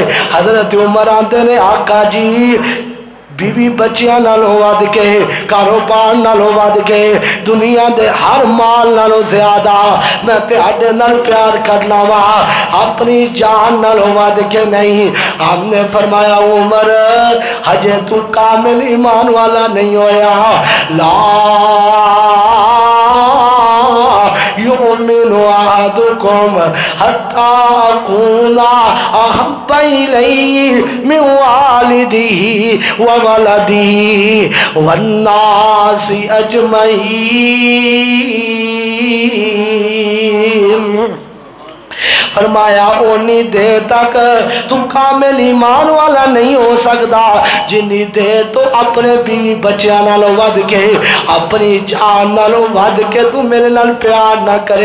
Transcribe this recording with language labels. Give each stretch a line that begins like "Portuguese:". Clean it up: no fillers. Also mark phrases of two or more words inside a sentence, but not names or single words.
Punjabi: ਹਜ਼ਰਤ ਉਮਰ ਆਂਦੇ ਨੇ ਆਕਾ ਜੀ ਬੀਵੀ ਬੱਚੀਆਂ ਨਾਲੋਂ ਵੱਧ ਕੇ ਕਾਰੋਬਾਰ ਨਾਲੋਂ ਵੱਧ ਕੇ ਦੁਨੀਆ ਦੇ ਹਰ ਮਾਲ ਨਾਲੋਂ ਜ਼ਿਆਦਾ ਮੈਂ ਤੇਰੇ ਨਾਲ ਪਿਆਰ ਕਰਨਾ ਵਾਂ ਅਪਣੀ ਜਾਨ ਨਾਲੋਂ ਵੱਧ ਕੇ ਨਹੀਂ। ਹਮਨੇ ਫ਼ਰਮਾਇਆ ਉਮਰ ਹਜੇ ਤੂ ਕਾਮਿਲ ਈਮਾਨ ਵਾਲਾ ਨਹੀਂ ਹੋਇਆ।
Arabic: لا يؤمن أحدكم حتى أكون أحب إليه من والده و ولده والناس أجمعين.
Punjabi: ਫ਼ਰਮਾਇਆ ਓਨੀ ਦੇਰ ਤੱਕ ਤੂ ਕਾਮਿਲ ਈਮਾਨ ਵਾਲਾ ਨਹੀਂ ਹੋ ਸਕਦਾ ਜਿੰਨੀ ਦੇਰ ਤੋ ਅਪਣੇ ਬੀਵੀ ਬੱਚੀਆਂ ਨਾਲੋਂ ਵੱਧ ਕੇ ਅਪਣੀ ਜਾਨ ਨਾਲੋਂ ਵੱਧ ਕੇ ਤੂ ਮੇਰੇ ਨਾਲ ਪਿਆਰ ਨਾ ਕਰੇ।